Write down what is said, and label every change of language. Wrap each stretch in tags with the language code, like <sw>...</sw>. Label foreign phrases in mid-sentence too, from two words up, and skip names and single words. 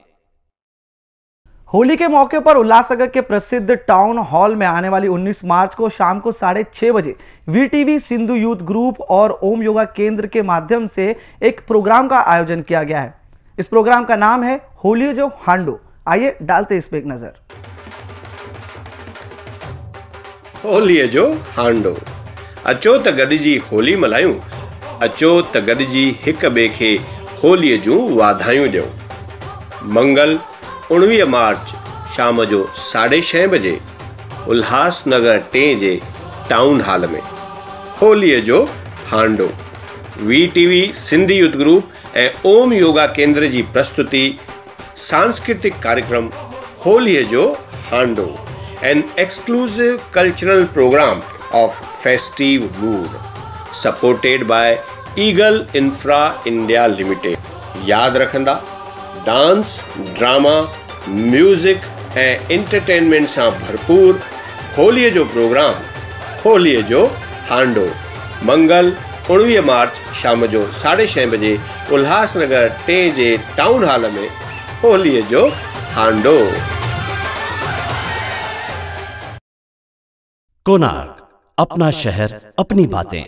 <hi>होली के मौके पर उल्लासनगर के प्रसिद्ध टाउन हॉल में आने वाली 19 मार्च को शाम को 6:30 बजे वीटीवी सिंधु यूथ ग्रुप और ओम योगा केंद्र के माध्यम से एक प्रोग्राम का आयोजन किया गया है। इस प्रोग्राम का नाम है होली जो हांडो। आइए डालते इस पे एक नजर।</hi> <sd>होली जो हांडो, अचो त गॾिजी होली मल्हायूं, अचो त गॾिजी हिक ॿिए खे होलीअ जूं वाधायूं ॾियूं। मंगल 19 मार्च शाम जो 6:30 बजे उल्हासनगर टेजे टाउन हॉल में होलीअ जो हांडो। VTV सिंधी युथ ग्रुप ऐं ओम योगा केंद्र जी प्रस्तुति सांस्कृतिक कार्यक्रम होलीअ जो हांडो,</sd> <en>an exclusive cultural program of festive mood supported by Eagle Infra India Limited.</en> <sd>याद रखंदा, डांस, ड्रामा, म्यूजिक ऐं एंटरटेनमेंट सां भरपूर होलीअ जो प्रोग्राम होलीअ जो हांडो मंगल 19 मार्च शाम जो 6:30 बजे उल्हासनगर टेजे टाउन हॉल में होलीअ जो हांडो।</sd> <hi>कोणार्क, अपना शहर अपनी बातें।</hi>